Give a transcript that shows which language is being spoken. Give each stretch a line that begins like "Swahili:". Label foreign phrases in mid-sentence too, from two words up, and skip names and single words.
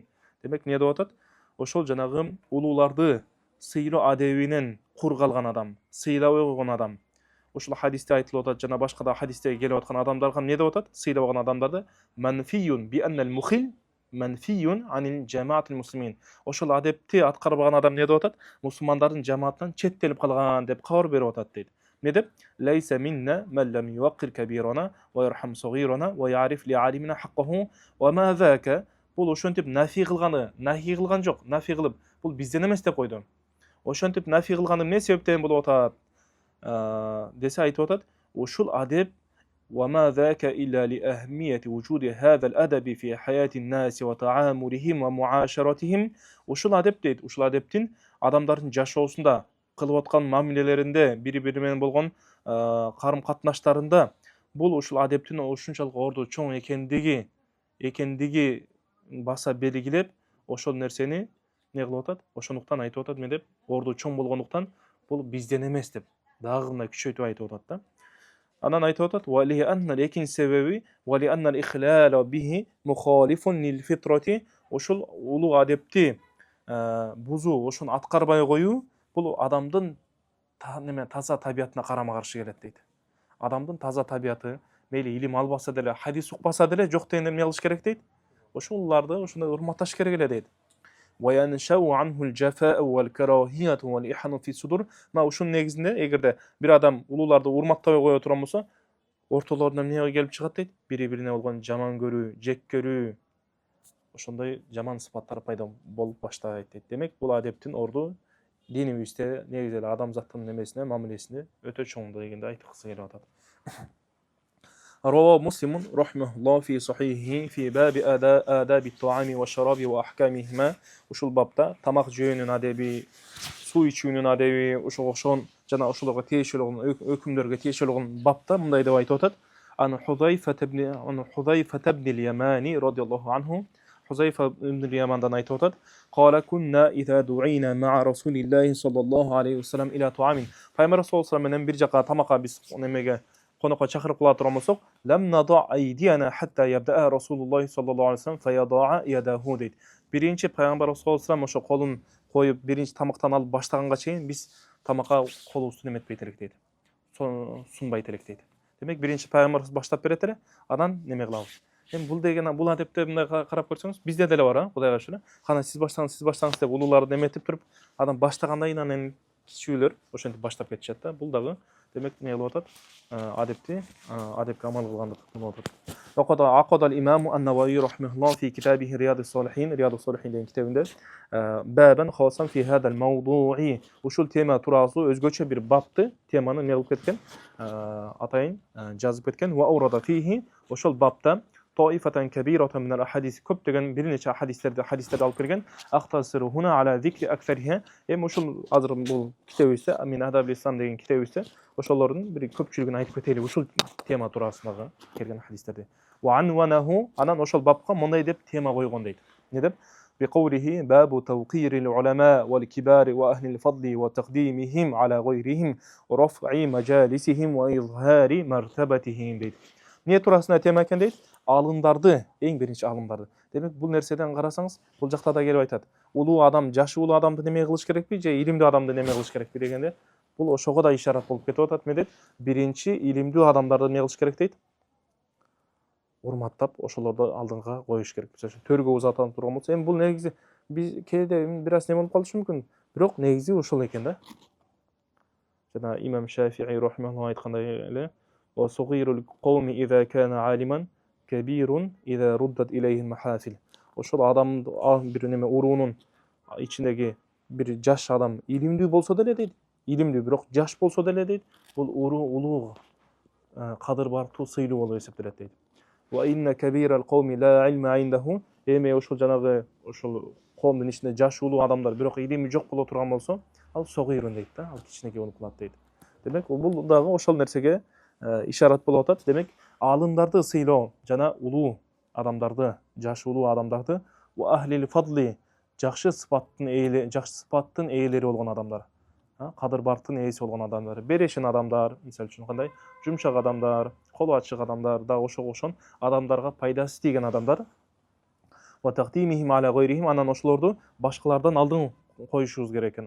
Kyrgyz: Демек эмне деп атат? Ошол жанагы улууларды сыйлоо адебинен кур калган адам, сыйлабай койгон адам. Ошол хадисте айтылып атат, жана башка да хадистеге келип аткан адамдарга эмне деп атат? Сыйлабаган адамдарды
Arabic: منفيون بأن المخل منفيون عن جماعة المسلمين.
Kyrgyz: Ошол адепти аткарбаган адам эмне деп атат? Мусулмандардын жамаатынан четтелип калган деп кабар берип атат дейт. Эмне деп?
Arabic: ليس منا من لم يوقر كبيرنا و يرحم صغيرنا و يعرف لعالمنا حقه و ما ذاك.
Kyrgyz: Бул ошентип нафи кылган жок, нафи кылып, бул бизден эмес деп койду. Ошентип нафи кылганы эмне себептен болуп атат десе айтып атат, ушул адеп
Arabic: وما ذاك إلا لأهمية وجود هذا الأدب في حياة الناس وتعاملهم ومعاشرتهم.
Kyrgyz: Ушул адеп дейт, ушул адептин адамдардын жашоосунда, кылып аткан мамилелеринде, бири-бири менен болгон карым катнаштарында бул ушул адептин ушунчалык орду чоң экендиги баса белгилеп, ошол нерсени не кылып атат? Ошондуктан айтып атат мен деп, орду чоң болгондуктан бул бизден эмес деп дагы мындай күчөйтүп айтып атат да. Анан айтып атат:
Arabic: "ولأن
Kyrgyz: экинчи себеби,
Arabic: ولأن الإخلال به مخالف للفطرة."
Kyrgyz: Ошол улуу адепти бузуу, ошону аткарбай коюу, бул адамдын таза табиятына карама каршы келет дейт. Адамдын таза табияты, мейли илим албаса деле, хадис укпаса деле, жок дегенде эмне кылыш керек дейт? Ошоларды ошондой урматташ керек эле дейт.
Arabic: وينشأ عنه الجفاء والكراهية والإحن في الصدور.
Kyrgyz: Мына ушунун негизинде эгерде бир адам улууларды урматтабай кое турган болсо, ортолорунда эмне келип чыгат дейт? Бири-бирине болгон жаман көрүү, жек көрүү, ошондой жаман сыпаттар пайда болуп баштайт дейт. Демек бул адептин орду динибизде негизи эле адамзаттын немесине, мамилесине өтө чоң дегенди айткысы келип атат.
Arabic: روى مسلم رحمه الله في صحيحه في باب آداب الطعام والشراب وأحكامهما.
Kyrgyz: Ушул бапта тамак жөөнүн адеби, суу ичүүнүн адеби, ошого окшогон жана ошолорго тиешелүү болгон өкүмдөргө тиешелүү болгон бапта мындай деп айтып атат.
Arabic: عن حذيفة بن اليمان رضي الله عنه.
Kyrgyz: Хузайфа ibn al-Yamanдан айтып атат.
Arabic: قال كنا إذا دعينا مع رسول الله صلى الله عليه وسلم إلى طعام.
Kyrgyz: Пайгамбар
Arabic: صلى الله عليه
Kyrgyz: менен бир жака тамакка биз немеге конокко чакырып кыла турган болсок,
Arabic: لم نضع أيدينا حتى يبدأ رسول الله صلى الله عليه وسلم فيضع يده дейт.
Kyrgyz: Биринчи пайгамбар
Arabic: صلى الله عليه وسلم
Kyrgyz: ошо колун коюп биринчи тамактан алып баштаганга чейин биз тамакка колубузду неметпейт элек дейт. Сунбайт элек дейт. Демек биринчи пайгамбарыбыз баштап берет эле, анан неме кылабыз. Эми бул деген бул адепте мындай карап көрсөңүз, bizde деле бар, Кудайга шүгүр. Кана сиз баштаңыз деп улууларды неметип туруп, адам баштагандан кийин анан кичүүлөр ошентип баштап кетишет да. Бул дагы демек не кылып атат? Адепти, адепке амал кылгандык болуп атат.
Arabic: وقد عقد الإمام النووي رحمه الله في كتابه Riyad as-Salihin,
Kyrgyz: Riyad as-Salihin деген китебинде
Arabic: بابا خاصا في هذا الموضوع.
Kyrgyz: Ушул тема туурасында өзгөчө бир бапты, теманы не кылып кеткен? Атайын жазып кеткен.
Arabic: وأورد فيه.
Kyrgyz: Ошол бапта
Arabic: طائفة كبيرة من الأحاديث
Kyrgyz: көптөгөн бир нече хадистерди алып келген.
Arabic: أقتصر هنا على ذكر أكثرها.
Kyrgyz: Эми ушул азыр бул китебибизде Min Adab al-Islam деген китебибизде ошолордун бир көпчүлүгүн айтып кетели ушул тема туурасындагы келген хадистерди.
Arabic: وعنونه
Kyrgyz: анан ошол бапка мындай деп тема койгон дейт. Не деп?
Arabic: بقوله باب توقير العلماء والكبار وأهل الفضل وتقديمهم على غيرهم ورفع مجالسهم وإظهار مرتبتهم дейт.
Kyrgyz: Не туурасында тема экен дейт? Алымдарды, эң биринчи алымдарды. Демек бул нерседен карасаңыз, бул жакта да келип айтат. Улуу адам, жашы улуу адамды неме кылыш керекпи, же илимдүү адамды неме кылыш керекпи дегенде, бул ошого да ишарат болуп кетип атат. Эмне дейт? Биринчи илимдүү адамдарды неме кылыш керек дейт? Урматтап, ошолорду алдыңга коюш керек. Төргө узатып турган болсо, эми бул негизи биз кээде бир аз неме болуп калышы мүмкүн. Бирок негизи ошол экен да. Жана имам Шафии рахимахуллах айткандай эле,
Arabic: "وصغير القوم إذا كان عالما كبير إذا ردت إليه المحافل."
Kyrgyz: Ошол адам бир неме уруунун ичиндеги бир жаш адам илимдүү болсо деле дейт. Илимдүү, бирок жаш болсо деле дейт. Бул улуу кадыр бартуу сыйлуу болуп эсептелет дейт.
Arabic: وإن كبير القوم لا علم عنده.
Kyrgyz: Эми ошол жанагы ошол коомдун ичинде жаш улуу адамдар бирок илими жок боло турган болсо, ал согирун дейт да, ал кичинекей болуп калат дейт. Демек бул дагы ошол нерсеге ишарат болуп атат. Демек алымдарды сыйлоо жана улуу адамдарды, жаш улуу адамдарды
Arabic: وأهل الفضل
Kyrgyz: жакшы сыпаттын ээлери болгон адамдар, кадыр барктын ээси болгон адамдар, берешин адамдар, мисалы үчүн кандай жумшак адамдар, колу ачык адамдар да ошого окшогон адамдарга пайдасы тийген адамдар.
Arabic: وتقديمهم على غيرهم,
Kyrgyz: анан ошолорду башкалардан алдын коюшубуз керек экен.